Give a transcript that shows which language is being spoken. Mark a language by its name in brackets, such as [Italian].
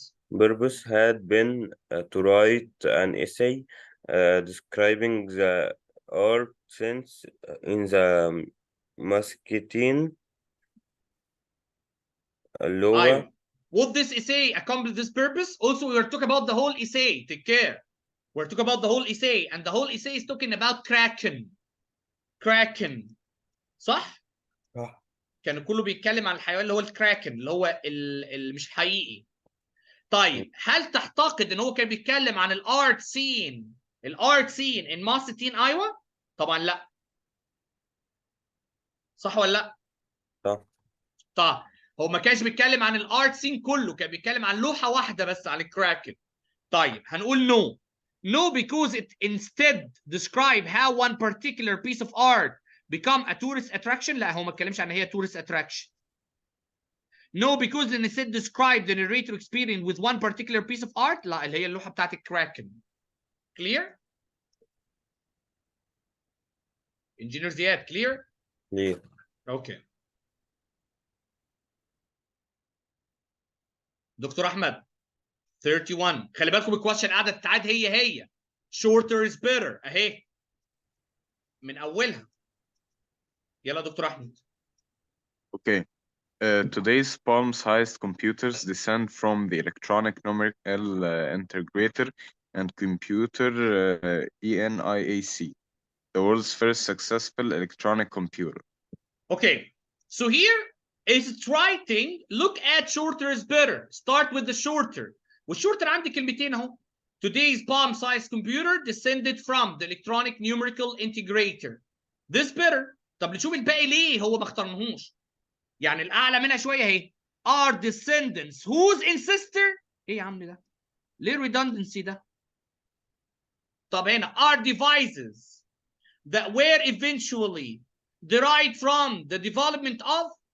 [English] purpose had been to write an essay describing the art sense in the Muscatine [Arabic] اللغة. أيوة. [English] Would this essay accomplish this purpose? Also, we are talking about the whole essay. Take care. We're talking about the whole essay, and the whole essay is talking about Kraken. Kraken. [Arabic] صح؟ كان كله بيتكلم عن الحيوان اللي هو الكراكن اللي هو اللي مش حقيقي. طيب هل تعتقد ان هو كان بيتكلم عن الارت سين in ماستين ايوه؟ طبعا لا. صح ولا لا؟ صح. طيب هو ما كانش بيتكلم عن الارت سين كله، كان بيتكلم عن لوحه واحده بس عن الكراكن. طيب هنقول no. [English] No, because it instead describe how one particular piece of art become a tourist attraction. [Arabic] لا هو ما اتكلمش عن هي [English] tourist attraction. No, because it instead describe the narrator experience with one particular piece of art. [Arabic] لا اللي هي اللوحه بتاعت الكراكن. Clear? [English] Engineer Ziad, clear? Clear. Okay. [Arabic] دكتور احمد 31. خلي بالكم الكويشن قاعده تتعاد هي [English] shorter is better [Arabic] اهي من اولها. يلا دكتور احمد. [English] Okay. Today's palm-sized computers descend from the electronic numerical integrator and computer ENIAC, the world's first successful electronic computer. Okay, so here is writing. Look at shorter is better. Start with the shorter. [Arabic] والshorter عندي كلمتين اهو. [English] Today's palm-sized computer descended from the electronic numerical integrator. This better. [Arabic] طب نشوف الباقي ليه هو ما اخترناهوش. يعني الاعلى منها شويه اهي. [English] Are descendants whose ancestor؟ [Arabic] ايه يا عم ده؟ ليه [English] redundancy [Arabic] ده؟ طب هنا [English] are devices that were eventually derived from the development of.